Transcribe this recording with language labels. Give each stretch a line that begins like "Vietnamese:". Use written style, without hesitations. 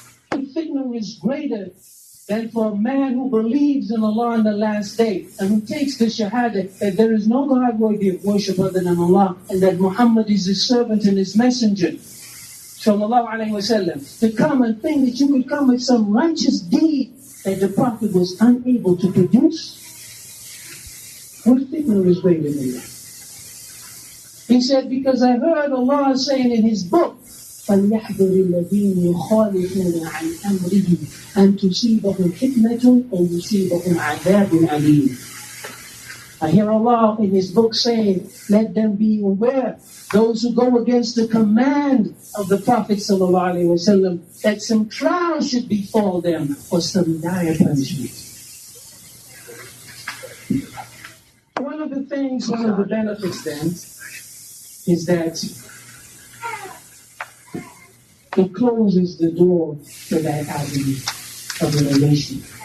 English: What fitna is greater than for a man who believes in Allah on the last day and who takes the shahada that there is no God worthy of worship other than Allah and that Muhammad is His servant and His messenger, sallallahu alayhi wasallam, to come and think that you could come with some righteous deed that the Prophet was unable to produce? What fitna is greater than that? He said, because I heard Allah saying in His book,
Arabic: فَلْيَحْذَرِ الَّذِينَ يُخَالِفُونَ عَنْ أَمْرِهِ أَنْ تُصِيبَهُمْ فِتْنَةٌ أَوْ يُصِيبَهُمْ عَذَابٌ أَلِيمٌ.
English: I hear Allah in His book saying, let them be aware, those who go against the command of the Prophet ﷺ, that some trial should befall them or some dire punishment. One of the benefits then, is that it closes the door to that avenue of the relation.